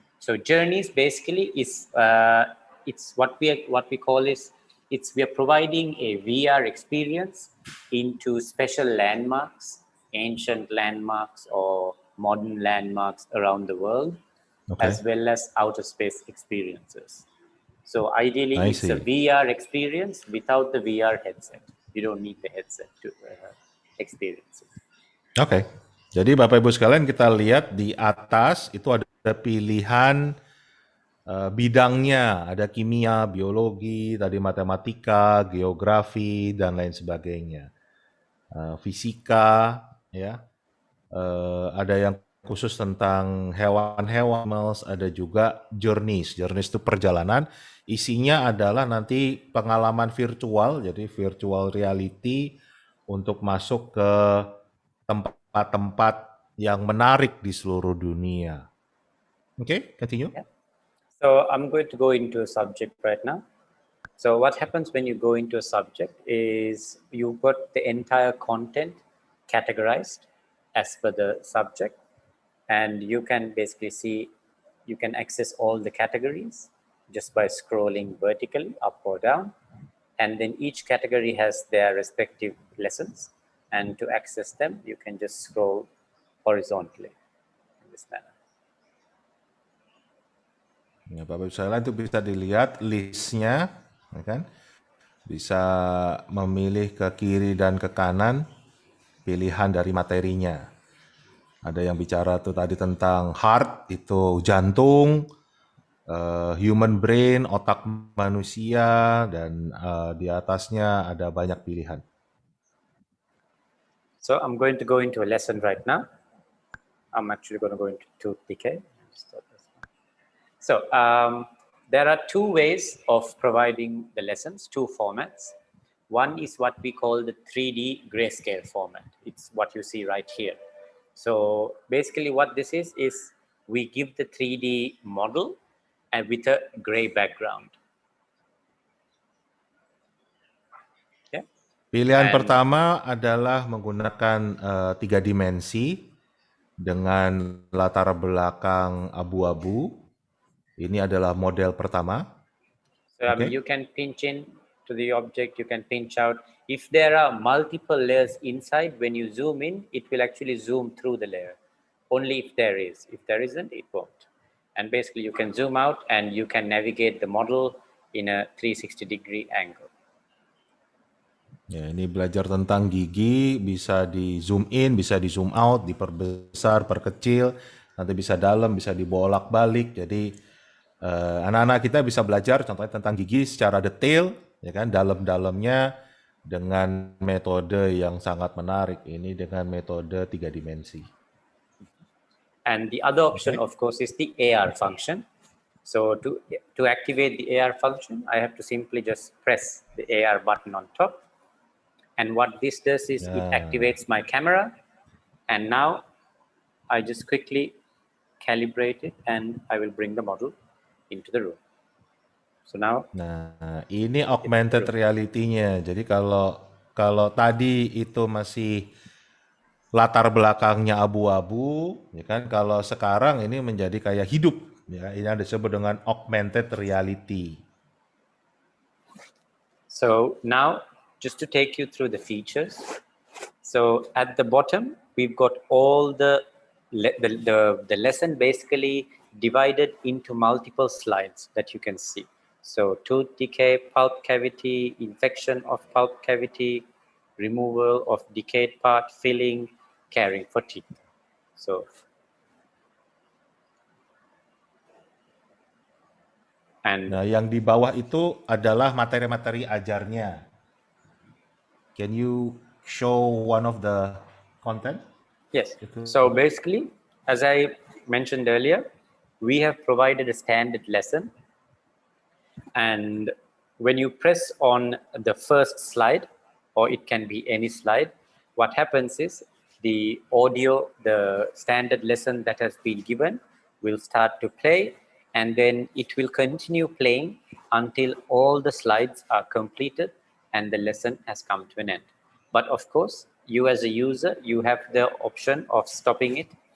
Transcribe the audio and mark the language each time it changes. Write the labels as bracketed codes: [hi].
[en] so journeys basically is it's what we call is we are providing a VR experience into special landmarks, ancient landmarks or modern landmarks around the world, Okay. as well as outer space experiences. So ideally, I it's a see. VR experience without the VR headset. You don't need the headset to experience it. [id] Oke. Jadi Bapak Ibu sekalian kita lihat di atas itu ada pilihan bidangnya, ada kimia, biologi, tadi matematika, geografi dan lain sebagainya. Fisika, ya. Ada yang khusus tentang hewan-hewan, ada juga journeys. Journeys itu perjalanan. Isinya adalah nanti pengalaman virtual, jadi virtual reality untuk masuk ke tempat-tempat yang menarik di seluruh dunia. [en] Okay, continue. Yeah. So I'm going to go into a subject right now. So what happens when you go into a subject is you've got the entire content categorized as per the subject, and you can basically see, you can access all the categories just by scrolling vertically up or down, and then each category has their respective lessons, and to access them you can just scroll horizontally in this manner. [id] Ya, Bapak Ibu sekalian itu bisa dilihat listnya, ya kan? Bisa memilih ke kiri dan ke kanan pilihan dari materinya. Ada yang bicara tuh tadi tentang heart, itu jantung, human brain, otak manusia, dan di atasnya ada banyak pilihan. [en] So I'm going to go into a lesson right now. I'm actually going to go into 2DK. So there are two ways of providing the lessons, two formats. One is what we call the 3D grayscale format. It's what you see right here. So basically what this is we give the 3D model and with a gray background. Okay. [id] Pilihan pertama adalah menggunakan 3 dimensi dengan latar belakang abu-abu. Ini adalah model pertama. [en] So you can pinch in to the object, you can pinch out. If there are multiple layers inside, when you zoom in, it will actually zoom through the layer. Only if there is. If there isn't, it won't. And basically you can zoom out and you can navigate the model in a 360-degree angle. [id] Ya, ini belajar tentang gigi, bisa di zoom in, bisa di zoom out, diperbesar, perkecil, nanti bisa dalam, bisa dibolak-balik. Jadi anak-anak kita bisa belajar contohnya tentang gigi secara detail, ya kan, dalam-dalamnya dengan metode yang sangat menarik. Ini dengan metode 3 dimensi. [en] And the other option, of course, is the AR function. So to activate the AR function, I have to simply just press the AR button on top. And what this does is it activates my camera. And now I just quickly calibrate it and I will bring the model into the room. So now. [id] Nah, ini augmented reality-nya. Jadi kalau tadi itu masih latar belakangnya abu-abu, ya kan? Kalau sekarang ini menjadi kayak hidup, ya. Ini yang disebut dengan augmented reality. [en] So now, just to take you through the features. So at the bottom, we've got all the lesson basically divided into multiple slides that you can see. So tooth decay, pulp cavity, infection of pulp cavity, removal of decayed part, filling, caring for teeth. So [id] nah, yang di bawah itu adalah materi-materi ajarnya. [en] Can you show one of the content? Yes. So basically, as I mentioned earlier, we have provided a standard lesson. And when you press on the first slide, or it can be any slide, what happens is the audio, the standard lesson that has been given will start to play, and then it will continue playing until all the slides are completed and the lesson has come to an end. But of course, you as a user, you have the option of stopping it